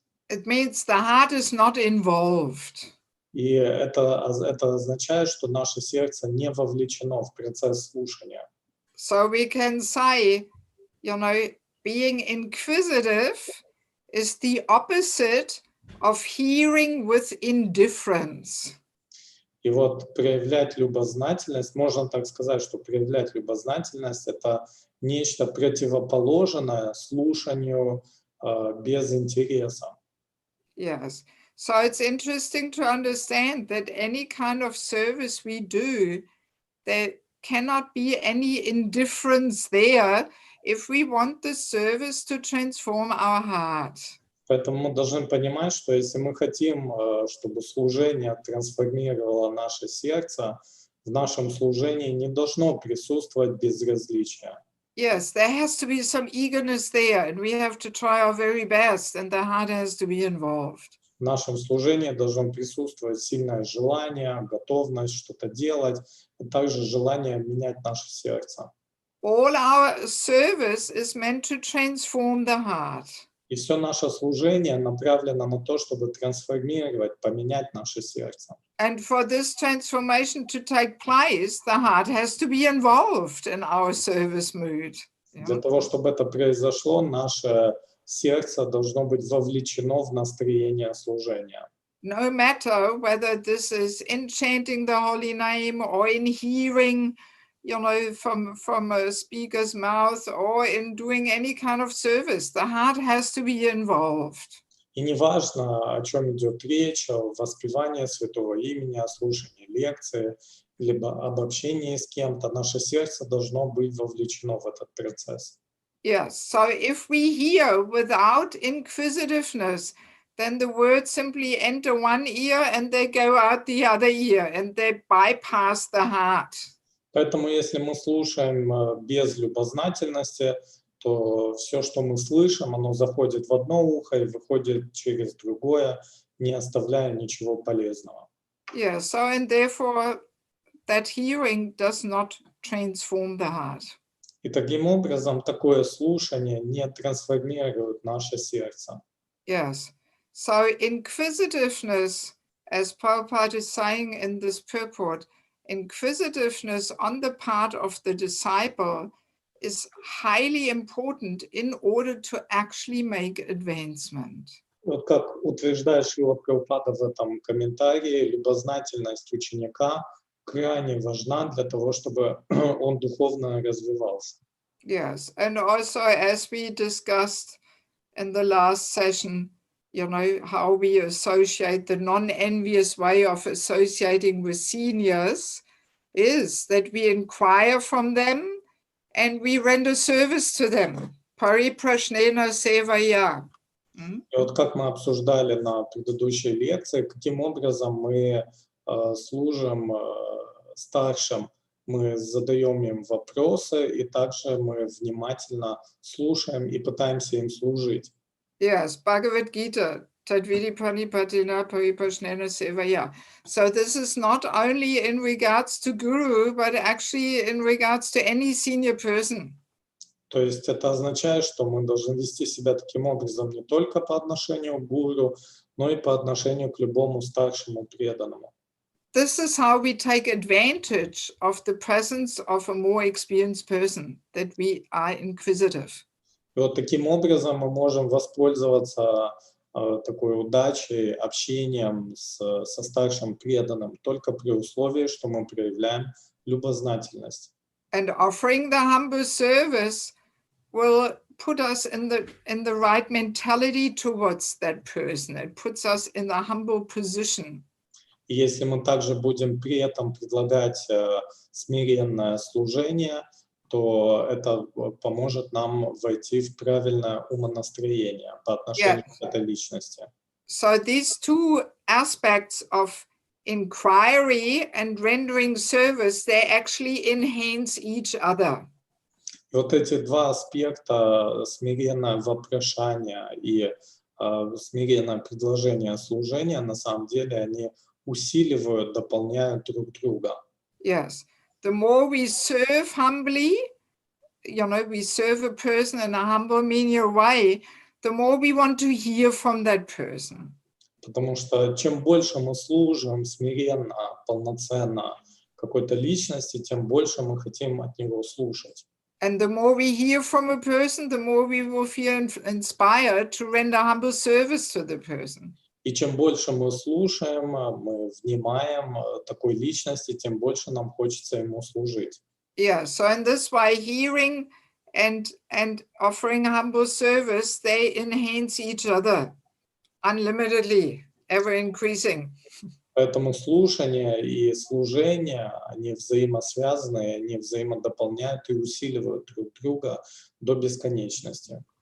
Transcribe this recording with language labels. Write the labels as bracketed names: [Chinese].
[English] It means the heart is not involved. [Russian] И это означает, что наше сердце не вовлечено в процесс слушания. [English] So we can say, being inquisitive is the opposite of hearing with indifference. [Russian] И вот проявлять любознательность, можно так сказать, что проявлять любознательность — это нечто противоположное слушанию без интереса. [English] Yes. So it's interesting to understand that any kind of service we do, there cannot be any indifference there if we want the service to transform our heart. [Russian] Поэтому мы должны понимать, что если мы хотим, чтобы служение трансформировало наше сердце, в нашем служении не должно присутствовать безразличие. [English] Yes, there has to be some eagerness there, and we have to try our very best, and the heart has to be involved. [Russian] В нашем служении должно присутствовать сильное желание, готовность что-то делать, а также желание менять наше сердце. [English] All our service is meant to transform the heart. [Russian] И все наше служение направлено на то, чтобы трансформировать, поменять наше сердце. [English] And for this transformation to take place, the heart has to be involved in our service mood. [Russian] Для того, чтобы это произошло, наше сердце должно быть вовлечено в настроение служения. [English] No matter whether this is in chanting the holy name or in hearing, from a speaker's mouth or in doing any kind of service, the heart has to be involved. [Russian] И неважно, о чем идет речь, о воспевании святого имени, о слушании лекции, либо об общении с кем-то, наше сердце должно быть вовлечено в этот процесс. [English] Yes, so if we hear without inquisitiveness, then the words simply enter one ear and they go out the other ear and they bypass the heart. [Russian] Поэтому если мы слушаем без любознательности, то все, что мы слышим, оно заходит в одно ухо и выходит через другое, не оставляя ничего полезного. [English] Yeah, so and therefore that hearing does not transform the heart. [Russian] И таким образом такое слушание не трансформирует наше сердце. [English] Yes, so inquisitiveness, as Prabhupada is saying in this purport, inquisitiveness on the part of the disciple is highly important in order to actually make advancement. [Russian] Вот как утверждает Шрила Прабхупада в этом комментарии, любознательность ученика крайне важна для того, чтобы он духовно развивался. [English] Yes, and also as we discussed in the last session, how we associate the non-envious way of associating with seniors is that we inquire from them and we render service to them. [Sanskrit] Pariprashnena sevaya. [Russian] И вот как мы обсуждали на предыдущей лекции, каким образом мы служим старшим, мы задаем им вопросы, и также мы внимательно слушаем и пытаемся им служить. [Sanskrit] Yes, Bhagavad Gita, Tadvidi Pranipatina Paripashnena Sevaya. [English] So this is not only in regards to Guru, but actually in regards to any senior person. [Russian] То есть это означает, что мы должны вести себя таким образом не только по отношению к гуру, но и по отношению к любому старшему преданному. [English] This is how we take advantage of the presence of a more experienced person, that we are inquisitive. [Russian] И вот таким образом мы можем воспользоваться такой удачей, общением со старшим преданным, только при условии, что мы проявляем любознательность. [English] And offering the humble service will put us in the right mentality towards that person. It puts us in a humble position. [Russian] И если мы также будем при этом предлагать смиренное служение, то это поможет нам войти в правильное умонастроение по отношению к этой личности. [English] So these two aspects of inquiry and rendering service, they actually enhance each other. [Russian] И вот эти два аспекта, смиренное вопрошание и смиренное предложение служения, на самом деле они усиливают, дополняют друг друга. [English] Yes. The more we serve humbly, we serve a person in a humble, menial way, the more we want to hear from that person. [Russian] Потому что чем больше мы служим смиренно, полноценно какой-то личности, тем больше мы хотим от него слушать. [English] And the more we hear from a person, the more we will feel inspired to render humble service to the person. [Russian] И чем больше мы слушаем, мы внимаем такой личности, тем больше нам хочется ему служить. [English] Yeah, so in this way, hearing and offering humble service, they enhance each other unlimitedly, ever increasing. [Russian] Поэтому слушание и служение, они взаимосвязаны, они взаимодополняют и усиливают друг друга до бесконечности.